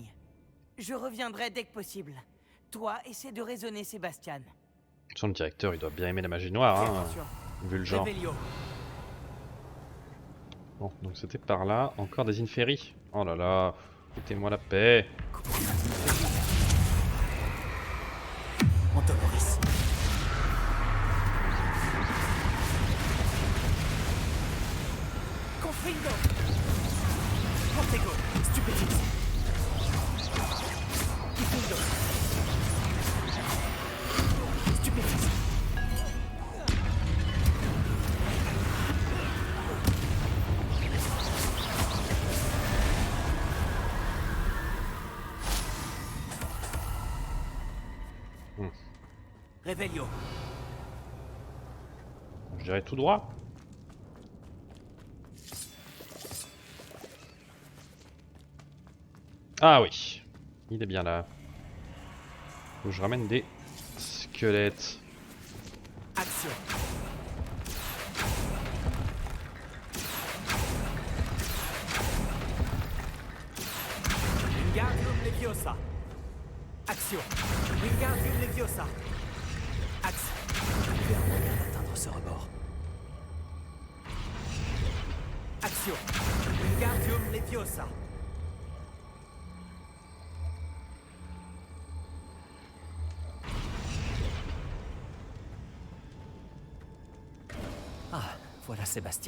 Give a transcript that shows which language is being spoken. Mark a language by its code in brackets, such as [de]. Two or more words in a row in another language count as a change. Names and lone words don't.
[fr] Je reviendrai dès que possible. Toi, essaie de raisonner Sébastien. Son directeur, il doit bien aimer la magie noire, hein, Attention. vu le genre. Revelio. Bon, donc c'était par là. Encore des Inferi. Oh là là, foutez-moi la paix. Antoloris. Confringo. Protego. Stupéfix. Confringo. Stupéfix. Revelio. Je dirais tout droit. Ah oui, il est bien là. Faut que je ramène des squelettes. Action. Wingardium Leviosa. Action. Wingardium Leviosa. Action. Il y a un moyen d'atteindre ce rebord. Action. Wingardium Leviosa. Ah, voilà Sébastien.